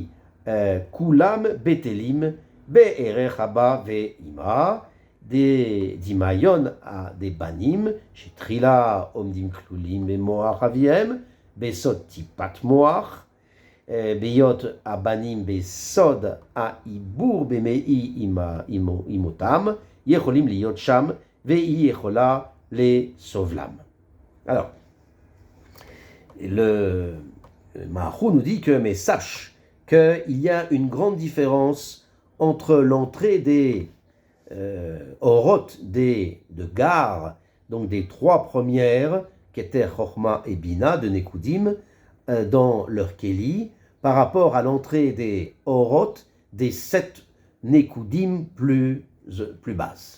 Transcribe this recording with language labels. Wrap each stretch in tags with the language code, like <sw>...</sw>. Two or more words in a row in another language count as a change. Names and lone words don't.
<he>כולם בטלים בערך הבא ואימה, דמיון דבנים שתחילה עומדים כלולים במוח אביהם, בסוד טיפת מוח, בהיות הבנים בסוד העיבור במעי אימותם, יכולים להיות שם, והיא יכולה לסובלם.</he> <fr>Alors, le Mahou nous dit que, mais sache qu'il y a une grande différence entre l'entrée des Oroth de Gar, donc des 3 premières, Keter, Chochma et Bina de Nekudim, dans leur Kéli, par rapport à l'entrée des Oroth des 7 Nekudim plus basse.</fr>